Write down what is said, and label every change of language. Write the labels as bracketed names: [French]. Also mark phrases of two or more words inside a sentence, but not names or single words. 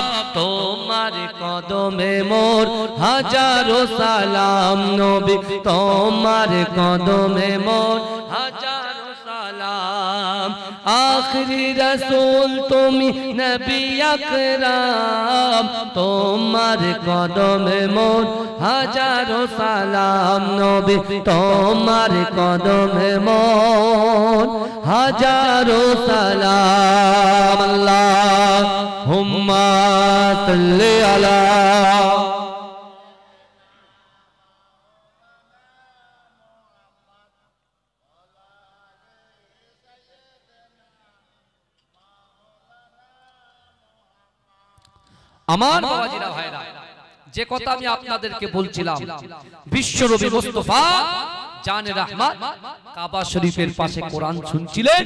[Bangla] তোমার কদমে মোর হাজারো সালাম। নবী তোমার কদমে মোর হাজারো সালাম। আখেরি রাসুল তুমি নবী আকরাম তোমার কদমে মোর হাজারো সালাম নবী তোমার কদমে মোর হাজারো সালাম [Arabic] اللهم صلِّ على [Bangla] আমার বাবাজিরা ভাইরা যে কথা আমি আপনাদেরকে বলছিলাম বিশ্বনবী মুস্তাফা জানে রহমত কাবা শরীফের পাশে কোরআন শুনছিলেন